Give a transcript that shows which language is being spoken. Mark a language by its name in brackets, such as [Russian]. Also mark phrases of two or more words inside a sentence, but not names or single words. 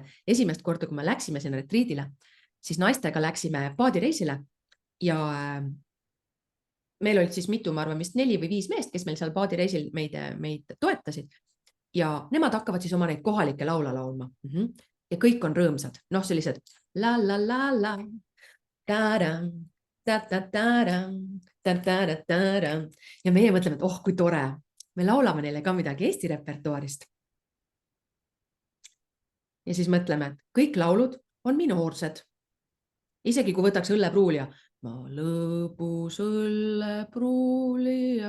[Estonian] Esimest korda, kui me läksime sinna retriidile, siis naistega läksime paadireisile ja meil olid siis mitu, ma arvan, vist 4 või 5 meest, kes meil seal paadireisil meid toetasid ja nemad hakkavad siis oma neid kohalikke laula laulma. Ja kõik on rõõmsad. Noh, sellised la la la la ta-dam, ta-ta-ta-dam, ta-ta-ta-ta-dam. Ja meie mõtleme, et oh, kui tore. Me laulame neile ka midagi Eesti repertuaarist. Ja siis mõtleme, et kõik laulud on minoorsed. Isegi kui võtaks õllepruulija. Ma lõbus õllepruulija.